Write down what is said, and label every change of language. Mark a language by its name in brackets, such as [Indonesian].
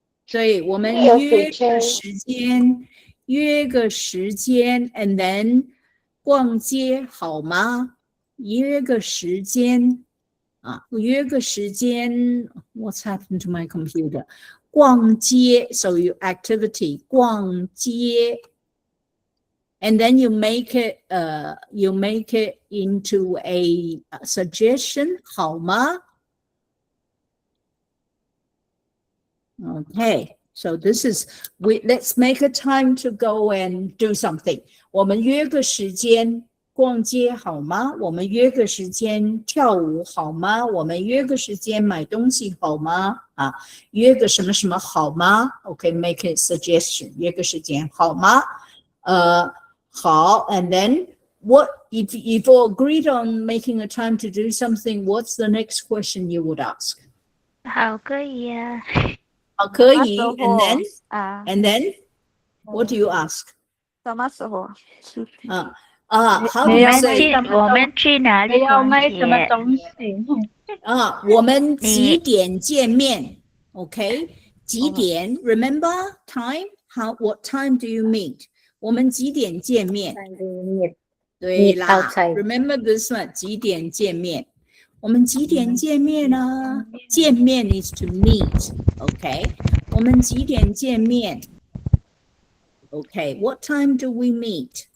[Chinese] 对，我们约个时间，and then 逛街好吗？约个时间啊，约个时间。 [English] What's happened to my computer？ 逛街 ，so your activity 逛街。 And then you make it into a suggestion, 好吗? Okay, so this is let's make a time to go and do something. [Chinese] 我们约个时间逛街好吗？我们约个时间跳舞好吗？我们约个时间买东西好吗？啊，约个什么什么好吗？ [English] Okay, make a suggestion. [Chinese] 约个时间好吗？ [English] 好 and then what if you agreed on making a time to do something, what's the next question you would ask? [Chinese] 好，可以啊。好，可以 [English] and then what do you ask? [Chinese] 什么时候 [English] how do you say? [Chinese] 我们去哪里逛街？我们几点见面 Okay, 几点 [English] remember time? What time do you meet? [Chinese] 我们几点见面？ [English] 对啦 ，Remember this one？ [Chinese] 几点见面？我们几点见面呢？ [English] 见面 is to meet， OK？ [Chinese] 我们几点见面 [English] ？OK？What time do we meet？